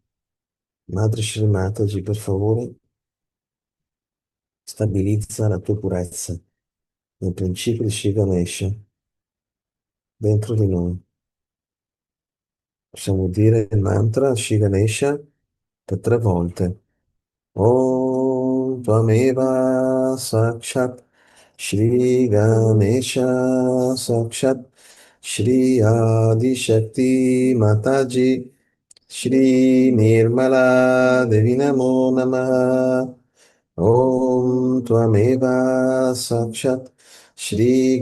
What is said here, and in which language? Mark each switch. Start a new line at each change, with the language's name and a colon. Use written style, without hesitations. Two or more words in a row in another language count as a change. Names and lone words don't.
Italian: Madre Shri Mataji, per favore, stabilizza la tua purezza nel principio di Shri Ganesha dentro di noi. Possiamo dire il mantra Shri Ganesha per 3 volte.
Sanskrit: Om Tvameva Sakshat Shri Ganesha Sakshat Shri Adi Shakti Mataji Shri Nirmala Devi Namo Namaha Om Tvameva Sakshat Shri